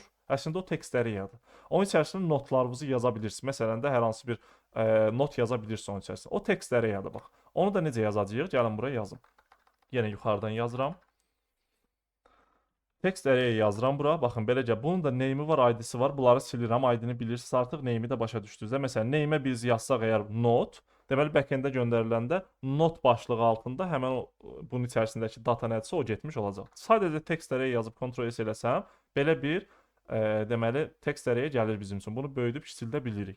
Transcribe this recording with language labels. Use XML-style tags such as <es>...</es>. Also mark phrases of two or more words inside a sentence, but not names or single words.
<az>Əslində o</az> <en>text array-yadır.</en> <az>Onun içərisində notlarınızı yaza bilirsiniz. Məsələn də hər hansı bir not yaza bilirsiniz onun içərisində. O</az> <en>text array-yadır</en> <az>bax. Onu da necə yazacağıq? Gəlin buraya yazım. Yenə yuxarıdan yazıram.</az> <en>Text array</en> <az>yazıram bura. Baxın beləcə bunun da name-i var, ID-si var. Bunları silirəm. ID-ni bilirsiniz artıq. Name-i də başa düşdünüz. Məsələn, name-ə biz yazsaq əgər not, deməli back-enddə göndəriləndə not başlığı altında həmin bunun içərisindəki data nədirsə o getmiş olacaq. Sadəcə</az> <en>text array</en> <az>yazıb Ctrl-S eləsəm, belə bir deməli</az> <en>text array</en> <az>gəlir bizim üçün. Bunu böyüdüb kiçildə bilirik.</az>